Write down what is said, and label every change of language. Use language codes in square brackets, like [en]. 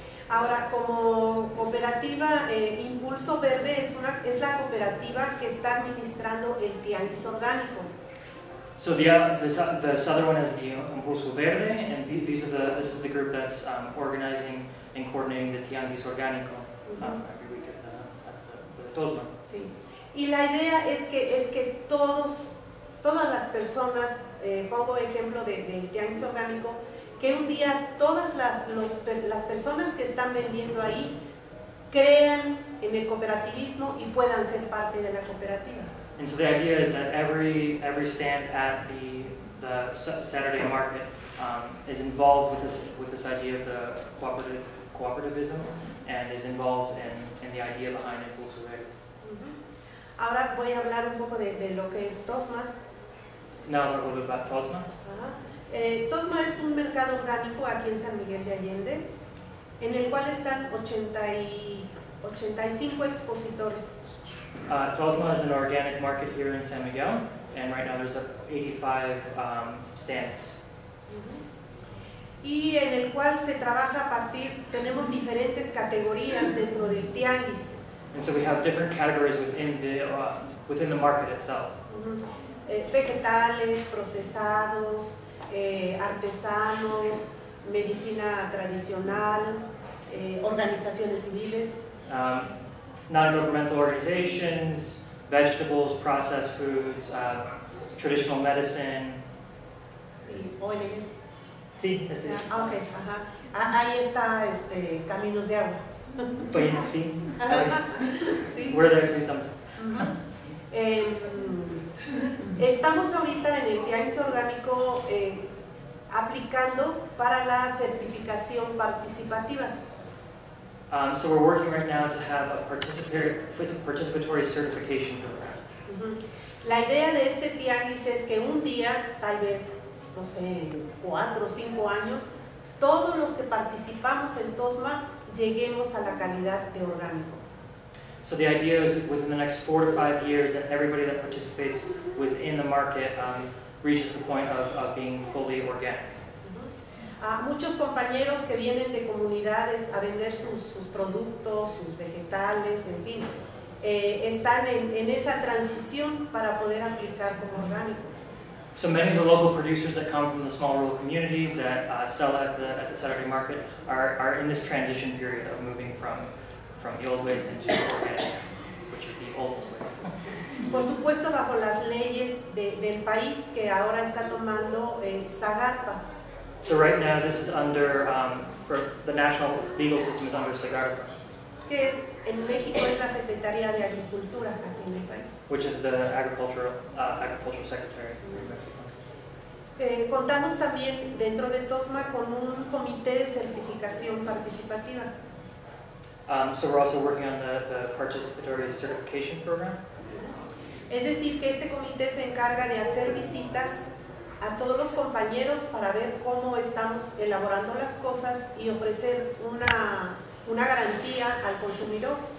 [es] Ahora, como cooperativa, Impulso Verde es la cooperativa que está administrando el Tiangus orgánico. [en] So the southern one is the Impulso Verde, and this is the group that's organizing and coordinating the Tiangus orgánico every week at the TOSMA. [es] Sí. Y la idea es que todas las personas, pongo ejemplo del Tiangus orgánico, que un día todas las personas que están vendiendo ahí crean en el cooperativismo y puedan ser parte de la cooperativa. [en] And so the idea is that every stand at the Saturday market is involved with this idea of the cooperativism and is involved in the idea behind Impulso Verde. [es] Ahora voy a hablar un poco de lo que es TOSMA. [en] Now a little bit about TOSMA. [es] TOSMA es un mercado orgánico aquí en San Miguel de Allende, en el cual están 85 expositores. [en] TOSMA is an organic market here in San Miguel, and right now there's 85 stands. [es] Y en el cual se trabaja a partir, tenemos diferentes categorías dentro del tianguis. [en] And so we have different categories within the market itself. [es] Vegetales, procesados, artesanos, medicina tradicional, organizaciones civiles. [en] Non-governmental organizations, vegetables, processed foods, traditional medicine. [es] Y ONGs. Sí, okay, ahí está Caminos de Agua. Sí. Sí. [en] We're there too sometimes. [es] Estamos ahorita en el Tiangus orgánico aplicando para la certificación participativa. [en] So we're working right now to have a participatory certification program. [es] La idea de este tianguis es que un día, tal vez, no sé, 4 o 5 años, todos los que participamos en TOSMA lleguemos a la calidad de orgánico. [en] So the idea is within the next 4 to 5 years that everybody that participates within the market reaches the point of being fully organic. [es] Muchos compañeros que vienen de comunidades a vender sus productos, sus vegetales, en fin, están en esa transición para poder aplicar como orgánico. [en] So many of the local producers that come from the small rural communities that sell at the Saturday market are in this transition period of moving from the old ways into organic, which are the old ways. [es] Por supuesto, bajo las leyes del país que ahora está tomando SAGARPA. [en] So right now this is under, for the national legal system is under SAGARPA, [es] Que es, en México es la Secretaría de Agricultura aquí en el país. [en] which is the agricultural secretary in Mexico. [es] Contamos también dentro de TOSMA con un comité de certificación participativa. [en] So we're also working on the participatory certification program. [es] Es decir, que este comité se encarga de hacer visitas a todos los compañeros para ver cómo estamos elaborando las cosas y ofrecer una garantía al consumidor.